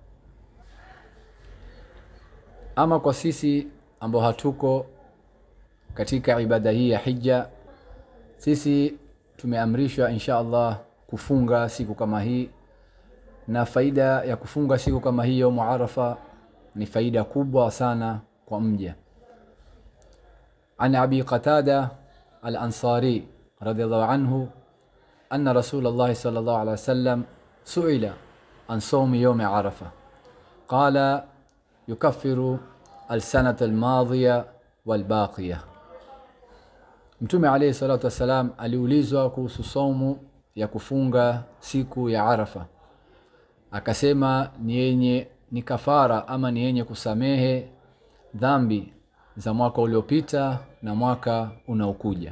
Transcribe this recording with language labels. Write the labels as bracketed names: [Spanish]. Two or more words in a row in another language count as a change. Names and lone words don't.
[Swahili] Ama kwa sisi ambao hatuko katika ibada hii ya hija, sisi tumeamrishwa inshallah kufunga siku kama hii, na faida ya kufunga siku kama hiyo Yawm Arafa ni faida kubwa sana kwa mja. [Arabic] عن أبي قتادة الأنصاري رضي الله عنه أن رسول الله صلى الله عليه وسلم سئل عن صوم يوم عرفة قال يكفر السنة الماضية والباقية. [Swahili] Mtume [Arabic] عليه الصلاة والسلام [Swahili] aliulizwa kuhusu saumu ya kufunga siku ya Arafa, akasema ni kafara ama ni yenye kusamehe dhambi za mwaka uliopita na mwaka unaokuja.